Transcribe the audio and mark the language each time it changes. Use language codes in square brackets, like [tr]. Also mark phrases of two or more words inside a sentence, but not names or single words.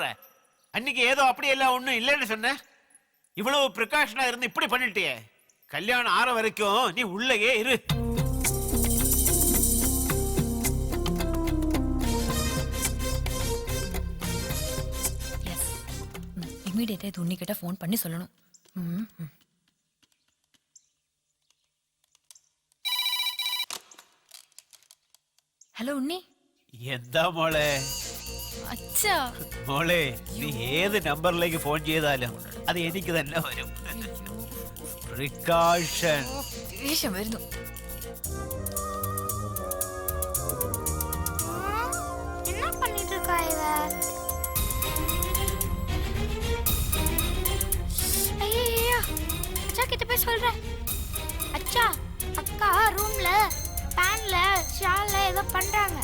[ta] அன்னைக்கு ஏதோ அப்படி எல்லாம் ஒண்ணும் இல்லைன்னு சொன்ன. இவ்வளவு பிரிகாஷனா இருந்து இப்படி பண்ணிட்டியே. கல்யாணம் ஆற வரைக்கும் நீ உள்ளேயே இரு. இமிடியேட்டா இது உன்னிக்கிட்ட ஃபோன் பண்ணி சொல்லணும். [ml] ഹലോ ഉണ്ണി. എന്താ മോളെ? അച്ഛാ മോളെ, നീ ഏത് നമ്പറിലേക്ക് ഫോൺ ചെയ്താലും അത് എനിക്ക് തന്നെ വരും. പ്രികാഷൻ. ദേഷ്യം വരുന്നു. [ta] என்ன பண்ணிட்டு இருக்கா இவ? ஐயா அச்சா கிட்ட போய் சொல்றேன். அச்சா அக்கா ரூம்ல பேன்ல ஷால்ல ஏதோ பண்றாங்க.